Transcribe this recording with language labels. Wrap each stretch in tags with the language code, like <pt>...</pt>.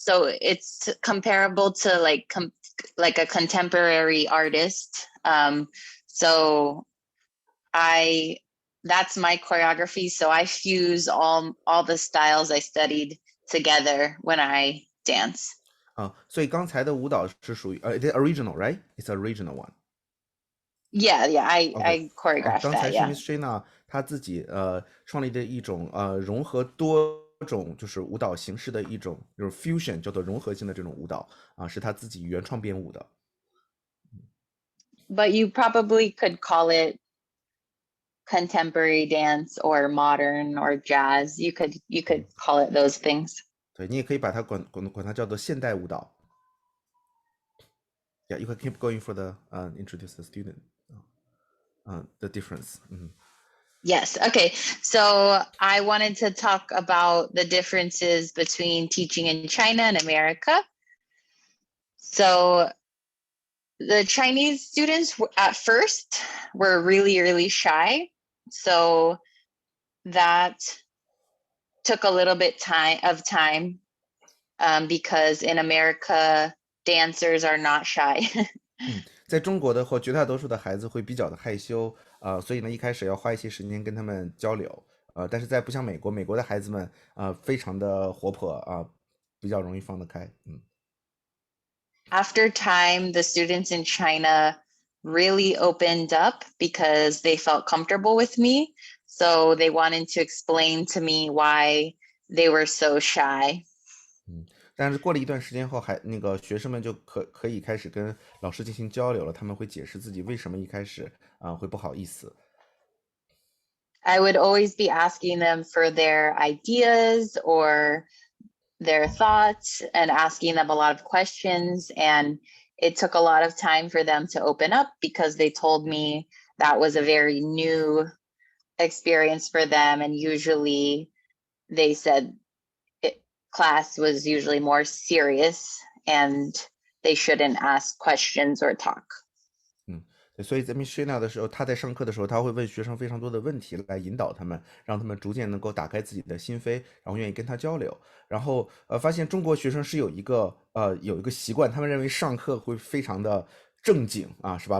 <en>So it's comparable to like a contemporary artist. So that's my choreography. So I fuse all the styles I studied together when I dance.</en> <zh>所以刚才的舞蹈是属于</zh> <en>the original, right? It's original one. Yeah, I choreographed</en> <zh>刚才</zh> <en>that.</en> <zh>是</zh> <en>Yeah.</en> <zh>Miss Shaina 她自己创立的一种融合多种就是舞蹈形式的一种就是 fusion 叫做融合性的这种舞蹈是她自己原创编舞的。</zh> <en>But you probably could call it contemporary dance or modern or jazz. You could call it those things.</en> <zh>对，你也可以把它管它叫做现代舞蹈。</zh> <en>Yeah, you can keep going for the introduce the student. The difference. Yes. Okay. So I wanted to talk about the differences between teaching in China and America. So the Chinese students at first were really, really shy. So that took a little bit of time because in America, dancers are not shy.</en> <zh>在中国的话，绝大多数的孩子会比较的害羞所以呢，一开始要花一些时间跟他们交流但是在不像美国的孩子们非常的活泼比较容易放得开。</zh> <en>After time, the students in China really opened up because they felt comfortable with me. So they wanted to explain to me why they were so shy.</en> <zh>但是过了一段时间后，那个学生们就可以开始跟老师进行交流了，他们会解释自己为什么一开始会不好意思。</zh> <en>I would always be asking them for their ideas or their thoughts and asking them a lot of questions. And it took a lot of time for them to open up because they told me that was a very new experience for them. And usually they said class was usually more serious and they shouldn't ask questions or talk.</en> <zh>所以在 Miss Shaina 的时候，他在上课的时候，他会问学生非常多的问题来引导他们，让他们逐渐能够打开自己的心扉，然后愿意跟他交流。然后发现中国学生是有一个习惯，他们认为上课会非常的正经啊，是吧？</zh>